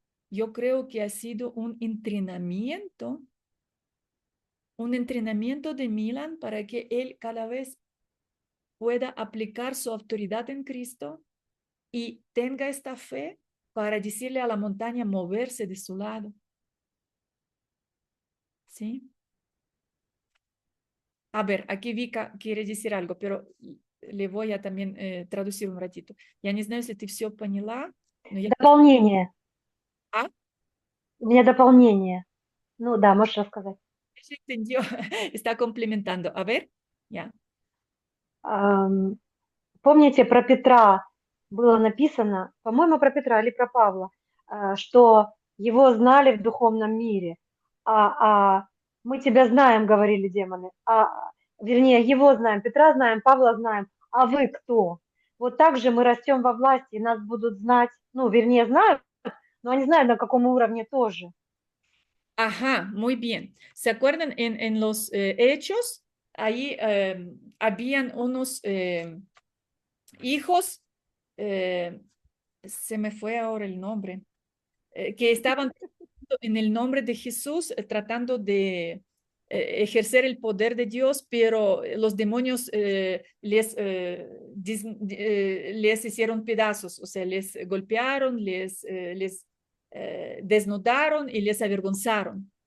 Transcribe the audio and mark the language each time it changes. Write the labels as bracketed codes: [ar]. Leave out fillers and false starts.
[es] Yo creo que ha sido un entrenamiento de Milan para que él cada vez pueda aplicar su autoridad en Cristo y tenga esta fe para decirle a la montaña moverse de su lado. ¿Sí? A ver, aquí Vika quiere decir algo, pero le voy a también traducir un ratito. [ru] Я не знаю, если ты все поняла, но я... Дополнение. А? У меня дополнение. Ну да, можешь рассказать. [es] Se entendió. Está complementando. A ver, ya. Помните, про Петра было написано, по-моему, про Петра или про Павла, что его знали в духовном мире, а мы тебя знаем, говорили демоны, вернее, его знаем, Петра знаем, Павла знаем, а вы кто? Вот так же мы rastем во власти, и нас будут знать, ну, вернее, знают, но они знают, на каком уровне тоже. Ajá, muy bien. ¿Se acuerdan en los hechos? Ahí habían unos hijos, se me fue ahora el nombre, que estaban en el nombre de Jesús tratando de ejercer el poder de Dios, pero los demonios les hicieron pedazos, o sea, les golpearon, les desnudaron y les avergonzaron.